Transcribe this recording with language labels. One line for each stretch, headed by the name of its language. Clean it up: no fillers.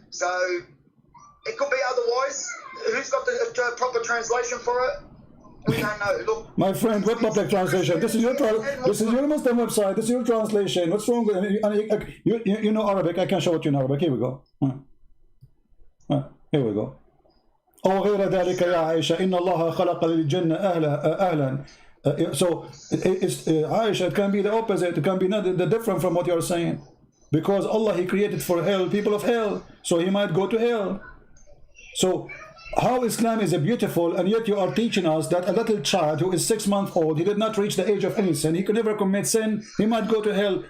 English: So it could be otherwise. Who's got the proper translation for it? We don't know. Look, my friend, what public translation? This is your Muslim website. This is your translation. What's wrong with it? You know Arabic. I can show it to you in Arabic. Here we go. Here we go.
Arabic: أو غير ذلك يا عائشة إن الله خلق للجنة أهلا.
English: So it's Aisha, it can be the opposite. It can be not the different from what you are saying, because Allah, He created for hell people of hell, so He might go to hell. So how Islam is a beautiful, and yet you are teaching us that a little child who is 6 months old, he did not reach the age of any sin, he could never commit sin, he might go to hell.